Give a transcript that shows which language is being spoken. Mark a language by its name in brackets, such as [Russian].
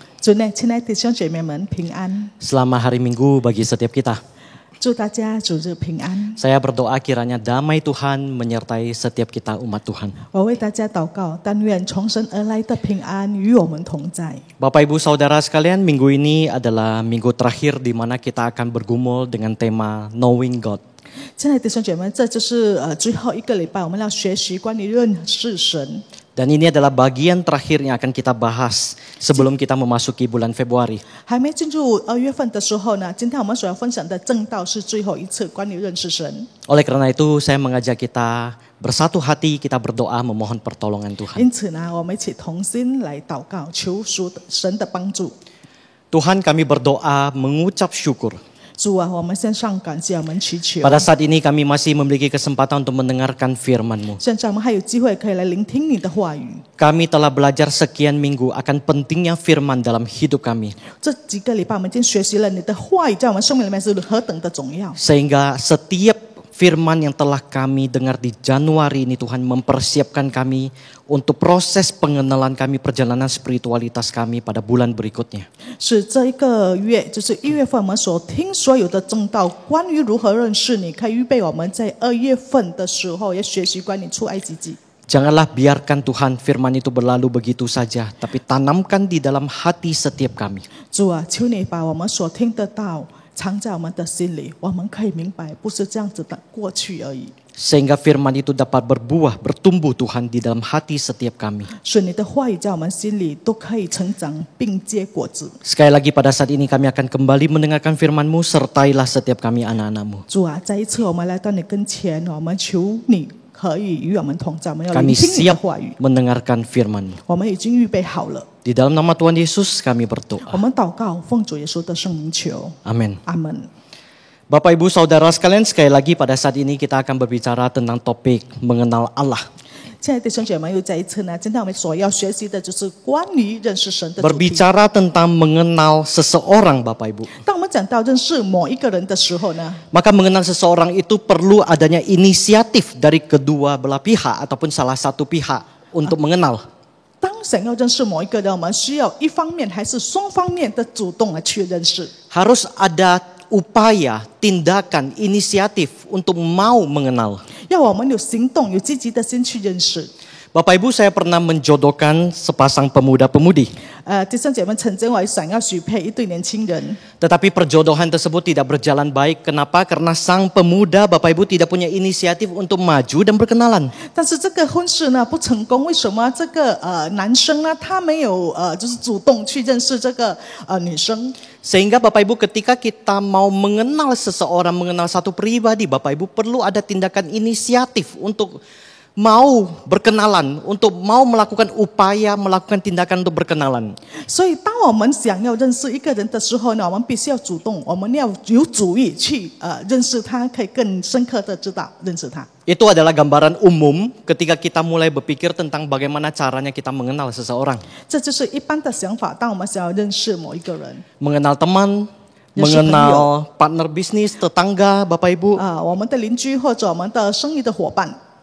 [Chinese] 主内，亲爱的弟兄姐妹们平安， [Indonesian] selamat hari Minggu bagi setiap kita. [Chinese] 祝大家主日平安。 [Indonesian] Saya berdoa kiranya damai Tuhan menyertai setiap kita umat Tuhan. [Chinese] 我为大家祷告，但愿从神而来的平安与我们同在。 [Indonesian] Bapak Ibu Saudara sekalian, minggu ini adalah minggu terakhir di mana kita akan bergumul dengan tema Knowing God. [Chinese] 亲爱的弟兄姐妹，这就是最后一个礼拜，我们要学习关于认识神。 [Indonesian] Dan ini adalah bagian terakhir yang akan kita bahas sebelum kita memasuki bulan Februari. [Chinese] 还没进入2月份的时候呢，今天我们所要分享的正道是最后一次关于认识神。 [Indonesian] Oleh karena itu, saya mengajak kita bersatu hati, kita berdoa memohon pertolongan Tuhan. [Chinese] 因此呢，我们一起同心来祷告，求神的帮助。 [Indonesian] Tuhan, kami berdoa mengucap syukur. [Chinese] 主啊，我们献上感谢，我们祈求。 [Indonesian] Pada saat ini kami masih memiliki kesempatan untuk mendengarkan firman-Mu. [Chinese] 现在我们还有机会可以来聆听你的话语。 [Indonesian] Kami telah belajar sekian minggu akan pentingnya firman dalam hidup kami. [Chinese] 这几个礼拜，我们已经学习了你的话语在我们生命里面是何等的重要。 [Indonesian] Sehingga setiap firman yang telah kami dengar di Januari ini Tuhan mempersiapkan kami untuk proses pengenalan kami, perjalanan spiritualitas kami pada bulan berikutnya. [Chinese] 是这一个月，就是1月份我们所听所有的正道，关于如何认识你，可以预备我们在2月份的时候也学习关于出埃及记。 [Indonesian] Janganlah biarkan Tuhan firman itu berlalu begitu saja, tapi tanamkan di dalam hati setiap kami. [Chinese] 主啊，求你把我们所听的道藏在我们的心里，我们可以明白，不是这样子的过去而已。 [Indonesian] Sehingga firman itu dapat berbuah, bertumbuh Tuhan di dalam hati setiap kami. [Chinese] 使你的话语在我们心里都可以成长并结果子。 [Indonesian] Sekali lagi pada saat ini kami akan kembali mendengarkan firman-Mu, sertailah setiap kami anak-anak-Mu. [Chinese] 主啊，再一次我们来到你跟前，我们求你可以与我们同在，我们要 [Indonesian] Kami [Chinese] 聆听你的 [Indonesian] siap [Chinese] 话语。 [Indonesian] mendengarkan firman-Mu. [Chinese] 我们已经预备好了。 [Indonesian] Di dalam nama Tuhan Yesus kami [Chinese] 我 [Indonesian] berdoa. [Chinese] 们祷告，奉主耶稣的圣名求， [Indonesian] Amin. [Chinese] 阿门。 [Indonesian] Bapak Ibu Saudara sekalian, sekali lagi pada saat ini kita akan berbicara tentang topik mengenal Allah. [Chinese] 亲爱的弟兄姐妹，又再一次呢，今天我们所要学习的就是关于认识神的主题。 [Indonesian] Berbicara tentang mengenal seseorang Bapak Ibu. [Chinese] 当我们讲到认识某一个人的时候呢， [Indonesian] Maka mengenal seseorang itu perlu adanya inisiatif dari kedua belah pihak ataupun salah satu pihak untuk mengenal. [Chinese] 当想要认识某一个人，我们需要一方面还是双方面的主动的去认识。 [Indonesian] Harus ada upaya, tindakan, inisiatif untuk mau mengenal. [Chinese] 要我们有行动、有积极的心去认识。 [Indonesian] Bapak Ibu, saya pernah menjodohkan sepasang pemuda-pemudi. [Chinese] 弟兄姐妹，曾经我想要许配一对年轻人， [Indonesian] Tetapi perjodohan tersebut tidak berjalan baik. Kenapa? Karena sang pemuda, Bapak Ibu, tidak punya inisiatif untuk maju dan berkenalan. [Chinese] 但是这个婚事呢不成功，为什么？这个男生呢他没有就是主动去认识这个女生。 [Indonesian] Sehingga Bapak Ibu ketika kita mau mengenal seseorang, mengenal satu pribadi, Bapak Ibu perlu ada tindakan inisiatif untuk mau berkenalan, untuk mau melakukan upaya, melakukan tindakan untuk berkenalan. [Chinese] 所以，当我们想要认识一个人的时候呢，我们必须要主动，我们要有主意去认识他，可以更深刻的知道认识他。 [Indonesian] Itu adalah gambaran umum ketika kita mulai berpikir tentang bagaimana caranya kita mengenal seseorang. [Chinese] 这就是一般的想法。当我们想要认识某一个人， [Indonesian] Mengenal teman, Yesus mengenal partner bisnis, tetangga, Bapak Ibu. [Chinese] 我们的邻居或者我们的生意的伙伴。